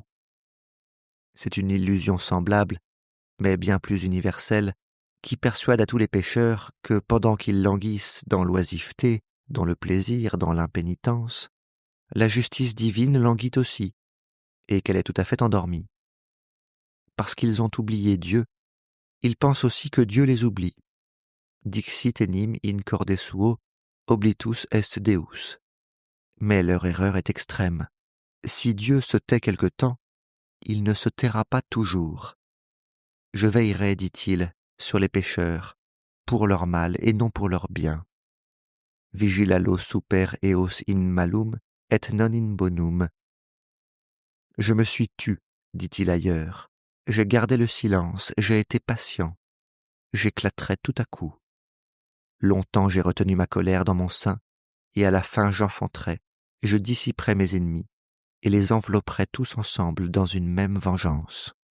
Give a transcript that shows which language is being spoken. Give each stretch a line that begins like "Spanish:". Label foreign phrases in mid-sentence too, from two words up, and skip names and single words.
French: C'est une illusion semblable, mais bien plus universelle, qui persuade à tous les pécheurs que pendant qu'ils languissent dans l'oisiveté, dans le plaisir, dans l'impénitence, la justice divine languit aussi, et qu'elle est tout à fait endormie. Parce qu'ils ont oublié Dieu, ils pensent aussi que Dieu les oublie.
Latin: Dixit enim in corde suo, oblitus est Deus.
French: Mais leur erreur est extrême. Si Dieu se tait quelque temps, il ne se taira pas toujours. Je veillerai, dit-il, sur les pécheurs, pour leur mal et non pour leur bien.
Latin: Vigilalo super eos in malum et non in bonum.
French: Je me suis tu, dit-il ailleurs. J'ai gardé le silence, j'ai été patient. J'éclaterai tout à coup. Longtemps j'ai retenu ma colère dans mon sein, et à la fin j'enfanterai, je dissiperai mes ennemis, et les envelopperai tous ensemble dans une même vengeance.